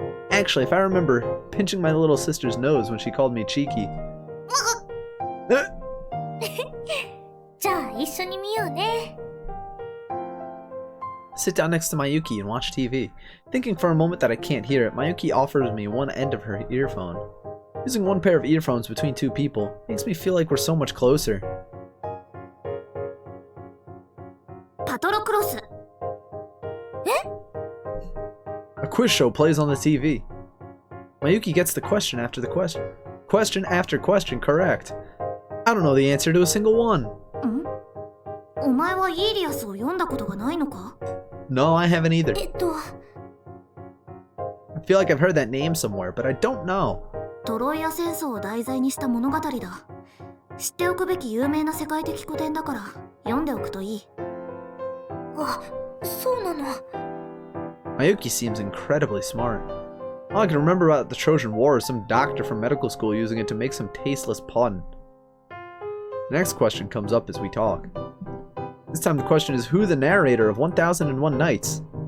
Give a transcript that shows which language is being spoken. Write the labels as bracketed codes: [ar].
[en] Actually, if I remember, pinching my little sister's nose when she called me cheeky. [ja] じゃあ一緒に見ようね。 [en] Sit down next to Mayuki and watch TV. Thinking for a moment that I can't hear it, Mayuki offers me one end of her earphone. Using one pair of earphones between two people makes me feel like we're so much closer. [ja] パトロクロス。 [en] A quiz show plays on the TV. Mayuki gets the question after the question. Question after question correct. I don't know the answer to a single one. [ja] お前はイーリアスを読んだことがないのか？ [en] No, I haven't either. [ja] えっと、 [en] I feel like I've heard that name somewhere, but I don't know. [ja] トロイア戦争を題材にした物語だ。知っておくべき有名な世界的古典だから読んでおくといい。あ、そうなの。 [en] Mayuki seems incredibly smart. All I can remember about the Trojan War is some doctor from medical school using it to make some tasteless pun. The next question comes up as we talk. This time the question is who the narrator of 1001 Nights?